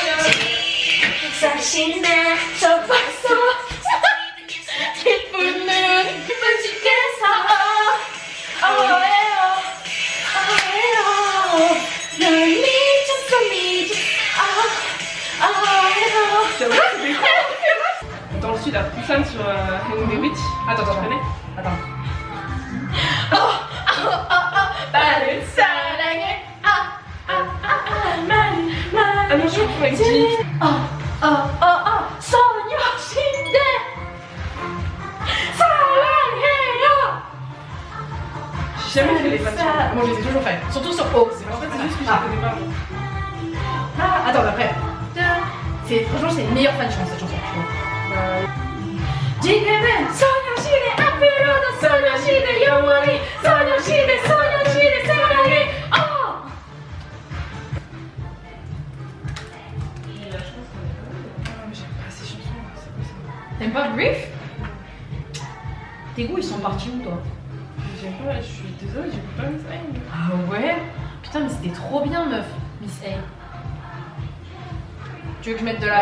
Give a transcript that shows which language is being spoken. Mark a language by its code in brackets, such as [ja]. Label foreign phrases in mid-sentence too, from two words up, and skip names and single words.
[fr] Dans le sud, à Busan, sur Haeundae Beach. Attends, Tu connais? attends. [ko] 나를 사랑해. [fr] Ah non, je confonds avec G. [ko] 소녀시대 사랑해요. [fr] J'ai jamais fait les fans. Moi je les ai toujours fait, surtout sur O. En fait, c'est juste que je les connais pas. Moi. Attends, après. Franchement, c'est une meilleure fan chance cette chanson, je trouve. [ko] 지금은 소녀시대 앞으로도 소녀시대 영원히 소녀시대 사랑해. [fr] J'aime pas ces chansons, c'est quoi ça? T'aimes pas Brief? Tes goûts ils sont partis où toi? J'aime pas, je suis désolée, j'écoute pas Miss Aim. Ah ouais? Putain mais c'était trop bien meuf, Miss A. Tu veux que je mette de la